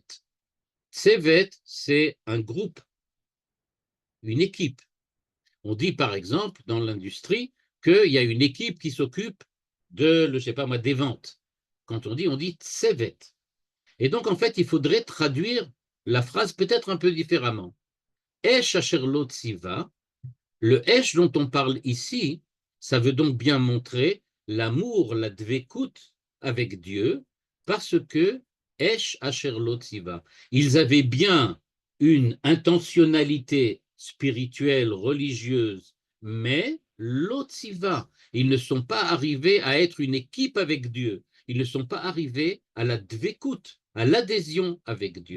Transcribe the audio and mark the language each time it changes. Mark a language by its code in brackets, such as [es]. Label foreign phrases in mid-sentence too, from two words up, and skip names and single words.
[fr] Tsevet, c'est un groupe, une équipe. On dit par exemple dans l'industrie qu'il y a une équipe qui s'occupe de, je sais pas moi, des ventes. Quand on dit Tsevet. Et donc en fait, il faudrait traduire la phrase peut-être un peu différemment. [he] אש אשר לא צוה, [fr] le Esh dont on parle ici, ça veut donc bien montrer l'amour, la dvekut avec Dieu, parce que [he] אש אשר לא צוה, [fr] ils avaient bien une intentionnalité spirituelle, religieuse, mais [he] לא צוה, [fr] ils ne sont pas arrivés à être une équipe avec Dieu, ils ne sont pas arrivés à la dvekut, à l'adhésion avec Dieu.